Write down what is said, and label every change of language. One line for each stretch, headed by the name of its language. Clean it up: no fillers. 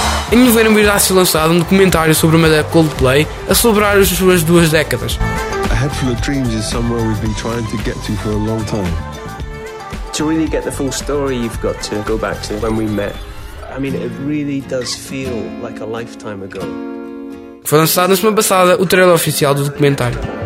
Portuguese: Em novembro irá ser lançado um documentário sobre a banda Coldplay a celebrar as suas duas décadas.
English: A Head Full of Dreams is somewhere we've been trying to get to for a long time. To really get the full story, you've got to go back to when we met. I mean, it really does feel like a lifetime ago.
Portuguese: Foi lançado na semana passada o trailer oficial do documentário.